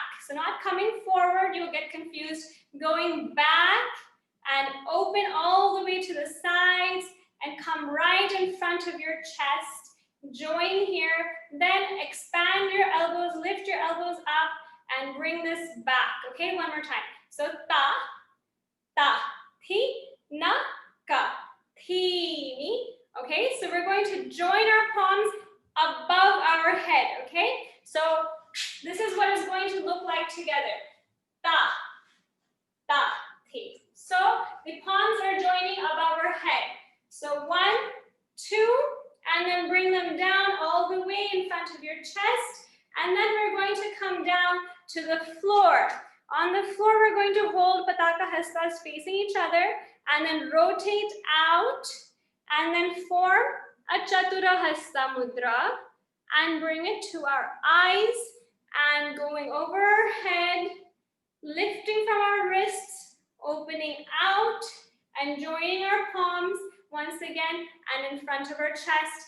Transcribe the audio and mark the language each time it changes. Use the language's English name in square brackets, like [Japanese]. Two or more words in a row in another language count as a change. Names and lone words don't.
[English] So not coming forward, you'll get confused. Going back and open all the way to the sides and come right in front of your chest. Join here, then expand your elbows, lift your elbows up and bring this back. Okay, one more time. So ta, ta, thi, na, ka, thi, ni. Okay, so we're going to join our palms above our head. Okay, so this is what it's going to look like together. Ta, ta, thi. So the palms are joining above our head. So 1, 2, and then bring them down all the way in front of your chest. And then we're going to come down to the floor. On the floor, we're going to hold Pataka Hastas facing each other and then rotate out and then form a Chatura Hasta Mudra and bring it to our eyes and going over our head, lifting from our wrists, opening out and joining our palms once again and in front of our chest.